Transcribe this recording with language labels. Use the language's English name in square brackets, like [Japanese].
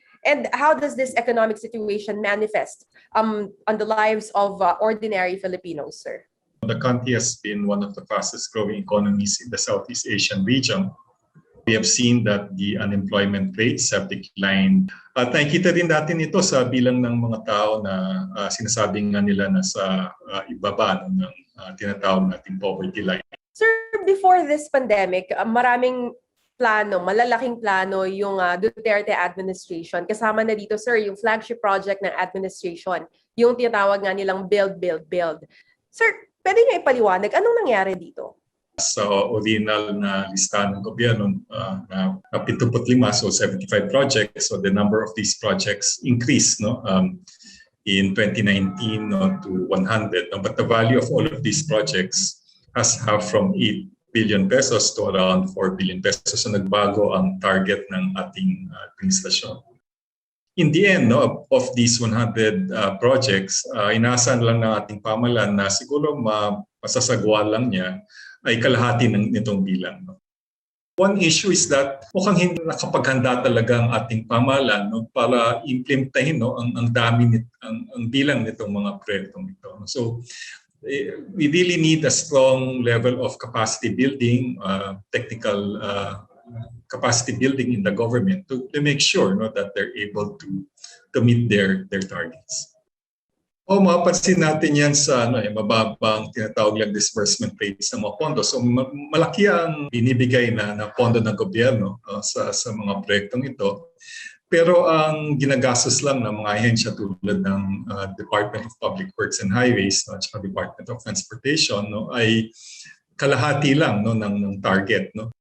[English] And how does this economic situation manifest on the lives of ordinary Filipinos, sir? The country has been one of the fastest growing economies in the Southeast Asian region. We have seen that the unemployment rates have declined. [Filipino] At nakikita rin natin ito sa bilang ng mga tao na sinasabing nga nila nasa ibaba ng tinatawag nating poverty line. Sir, [English] before this pandemic, [Filipino] maraming plano, malalaking plano yung Duterte administration. Kasama na dito, sir, yung flagship project ng administration, yung tinatawag nga nilang build, build, build. Sir, pwede niyo ipaliwanag, anong nangyari dito? Sa original na listahan ng gobyerno na 75, [English] so 75 projects, so the number of these projects increased in 2019 to 100. But the value of all of these projects has halved from 8 billion pesos to around 4 billion pesos. [Filipino] So nagbago ang target ng ating administrasyon. [English] In the end of these 100 projects, [Filipino] inaasahan lang ng ating pamahalaan na siguro masasagawa lang niya ay kalahati nitong bilang. One issue is that mukhang hindi nakapaghanda talaga ang ating pamahalaan para implementahin ang dami ang bilang nitong mga proyektong ito. [English] So we really need a strong level of capacity building, technical capacity building in the government to make sure that they're able to meet their targets. [Filipino] Mapapansin natin yan sa mababang tinatawag lang disbursement rates ng mga pondo. So malaki ang binibigay na pondo ng gobyerno sa mga proyektong ito. Pero ang ginagastos lang ng mga ahensya tulad ng Department of Public Works and Highways at Department of Transportation ay kalahati lang ng target.